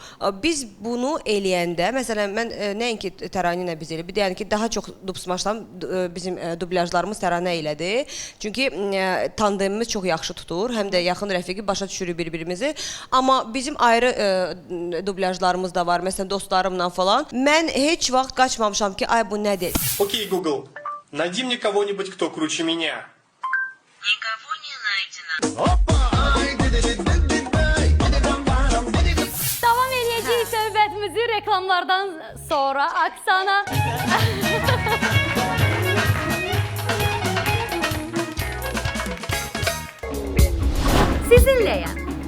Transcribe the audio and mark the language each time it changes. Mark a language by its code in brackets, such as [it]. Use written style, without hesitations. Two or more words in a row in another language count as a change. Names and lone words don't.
[az] Biz bunu eləyəndə, məsələn, mən nəinki Tərani ilə biz eləyib, deyəni ki, daha çox dubsmaşdan bizim dublyajlarımız Tərani elədi. Çünki tandemimiz çox yaxşı tutur, həm də yaxın rəfiqi başa düşürük bir-birimizi. Amma bizim ayrı dublyajlarımız da var, məsələn, dostlarımla falan. Mən heç vaxt qaçmamışam ki, ay bu nədir? [ru] Окей, Google, найди мне кого-нибудь, кто круче меня. Никого не найдено. [az] Davam edəcəyik söhbətimizi reklamlardan sonra. Aksana. Sizinləyəm.